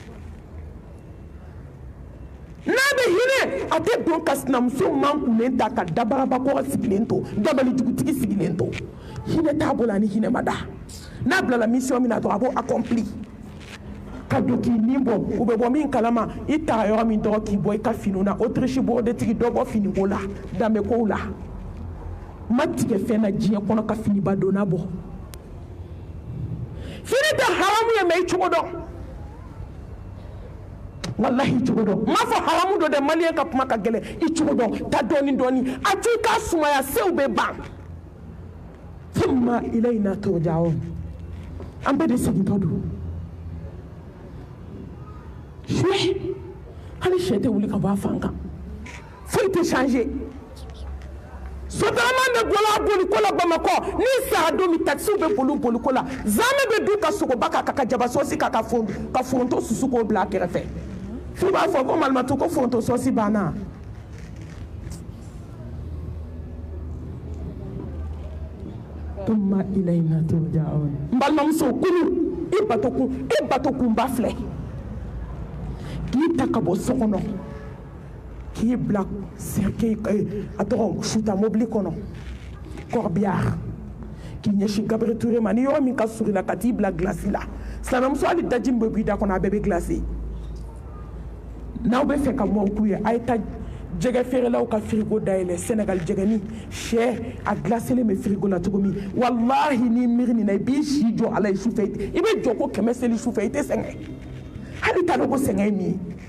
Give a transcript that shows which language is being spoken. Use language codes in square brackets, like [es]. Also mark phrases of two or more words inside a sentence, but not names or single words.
[bm] n'a bɛ hinɛ a tɛ don ka sinamuso mankunnen ta ka dabarabakɔrɔ sigilen to dabali jugutigi sigilen to hinɛ t'a bolo ani hinɛ ma da n'a bilala mission min na dɔrɔn a b'o accompli ka don k'i nin bɔ u bɛ bɔ min kalama i taga yɔrɔ min dɔrɔn k'i bɔ i ka finiw na Autriche bɔrɔdetigi dɔ bɔ finiko la danbekow la ma tigɛ fɛn na diɲɛ kɔnɔ ka finiba donna bɔ fini tɛ haramu ye mɛ i cogo dɔn wallahi i cogo dɔn n m'a fɔ haramu dɔ dɛ maliyɛn ka kuma ka gɛlɛn i cogo dɔn ta dɔɔni dɔɔni a t'i ka sumaya sew bɛ ban [ar] ثم إلينا ترجعون [bm] an bɛɛ de segintɔ don suɛ hali sɛ tɛ wuli ka bɔ a fan kan foyi tɛ changer sotarama bɛ bɔla boliko la Bamakɔ ni sara don min taxi bɛ boliko la zamɛ bɛ du ka sogoba ka jaba sɔsi ka foronto susu k'o bila a kɛrɛfɛ f'i b'a fɔ ko malimatu ko foronto sɔsi banna [ar] ثم إلينا ترجعون [bm] n balimamuso kunu i bato kunba filɛ k'i ta ka bɔ so kɔnɔ k'i bila a tɔgɔ suta mobili kɔnɔ corbillard k'i ɲɛsin Gabriel Touré ma ni yɔrɔ min ka surun ka t'i bila glace la silamɛmuso hali daji min bɛ bɔ i da kɔnɔ a bɛɛ bɛ glace n'aw bɛ fɛ ka mɔw k'u ye a ye taa jɛgɛ feerelaw ka frigo dayɛlɛ Sénégal jɛgɛni sɛ a glacelen bɛ frigo la cogo min wallahi ni miiri nin na i b'i si jɔ ala ye sufɛ i bɛ jɔ ko 100 seli sufɛ i tɛ sɛgɛn hali t'a dɔn ko sɛgɛn ye min ye